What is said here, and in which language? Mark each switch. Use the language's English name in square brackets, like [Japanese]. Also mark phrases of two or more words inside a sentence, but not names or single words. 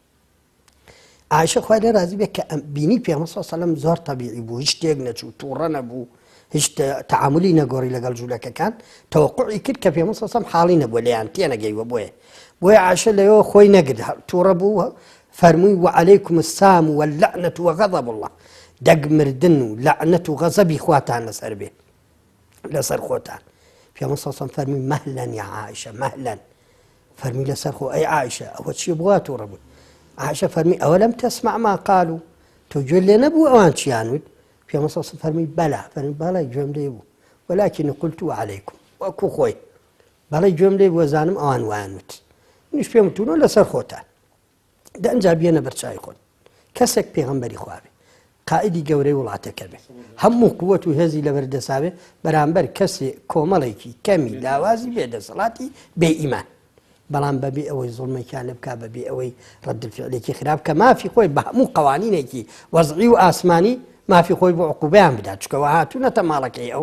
[Central Kurdish] عایشە خوای لێ ڕازی بێت کە بینی پێغەمبەر [Arabic] صلی الله علیه وسلم [Central Kurdish] زۆر طەبیعی بوو هیچ شتێک نەچوو تووڕە نەبوو هیچ تەعاملی نەگۆڕی لەگەڵ جوولەکەکان تەوەقوعی کرد کە پێغەمبەر [Arabic] صلی الله علیه وسلم [Central Kurdish] حاڵی نەبووە لێیان تێنەگەیوە بۆیە عایشە لەوێ خۆی نەگرت تووڕە بوو فەرمووی [Arabic] وعەلەیکوم السام واللعنة وغضب الله [Central Kurdish] دەگمردن و لەعنەت و غەزەبی خواتان لەسەر بێ لەسەر خۆتان پێغەمبەر [Arabic] صلی الله علیه وسلم [Central Kurdish] فەرمووی [Arabic] مەهلەن یا عایشە مەهلەن [Central Kurdish] فەرمی لەسەر خۆ ئەی عایشە ئەوە چییە بۆ تووڕە بووی عایشە فەرمی [Arabic] ئەوەلەم تەسمع ما قالوا [Central Kurdish] تۆ گوێ لێ نەبوو ئەوان چیان وت پێغەمبەر [Arabic] صلی الله علیه وسلم [Central Kurdish] فەرمی بەلا فەرمی بەڵێ گوێم لێ بوو [Arabic] ولكن قلت وعەلەیکوم [Central Kurdish] وەکوو خۆی بەڵێ گوێم لێ بووە زانم ئەوان وایان وت منیش پێم وتوونەوە لەسەر خۆتان دەئەنجا بێنە بەرچاوی خۆت کەسێک پێغەمبەری خوا بێ قائیدی گەورەی وڵاتەکە بێ هەموو قووەت و هێزی لەبەردەسا بێ بەرامبەر کەسێ کۆمەڵێکی کەمی لاوازی بێدەسەڵاتی بێ ئیمان بەڵام بەبێ ئەوەی زوڵمێکیان لێ بکا بەبێ ئەوەی ڕەدفعلێکی خراپ کە مافی خۆی بە هەموو قەوانینێکی وەزعی و ئاسمانی مافی خۆی بۆ عقوبەیان بدات چکەوە هاتوونەتە ماڵەکەی ئەو